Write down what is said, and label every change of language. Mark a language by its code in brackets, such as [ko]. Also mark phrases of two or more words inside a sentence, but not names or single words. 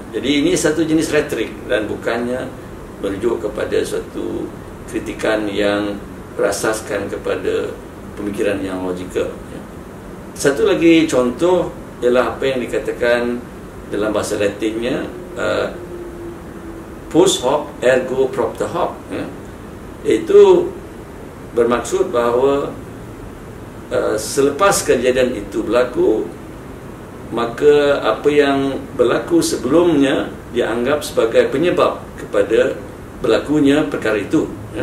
[ms] Jadi ini satu jenis retorik dan bukannya merujuk kepada suatu kritikan yang berasaskan kepada pemikiran yang logikal, ya. Satu lagi contoh ialah apa yang dikatakan dalam bahasa Latinnya [la] post hoc ergo propter hoc, [ms] ya. Itu bermaksud bahawa selepas kejadian itu berlaku, maka apa yang berlaku sebelumnya dianggap sebagai penyebab kepada berlakunya perkara itu, ya.